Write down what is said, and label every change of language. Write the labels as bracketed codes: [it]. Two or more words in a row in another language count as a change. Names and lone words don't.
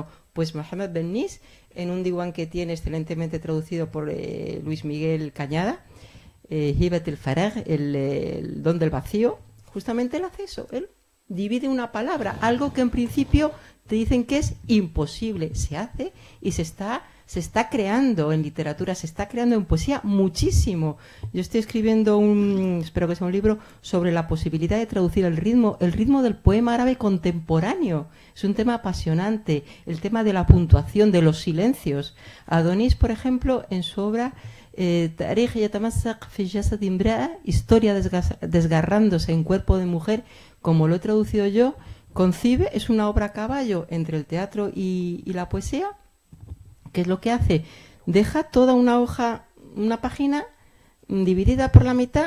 [es] Pues Mohammed Ben-Nis, en un diwan que tiene excelentemente traducido por Luis Miguel Cañada, Hibat el-Farag, el don del vacío, justamente él hace eso, él divide una palabra, algo que en principio te dicen que es imposible, se hace y se está se está creando en literatura, se está creando en poesía muchísimo. Yo estoy escribiendo espero que sea un libro sobre la posibilidad de traducir el ritmo del poema árabe contemporáneo. Es un tema apasionante, el tema de la puntuación, de los silencios. Adonis, por ejemplo, en su obra Tarikh yatamassaq fi jasad imra'a, historia desgarrándose en cuerpo de mujer, como lo he traducido yo, concibe, es una obra a caballo entre el teatro y la poesía. ¿Qué es lo que hace? Deja toda una hoja, una página dividida por la mitad.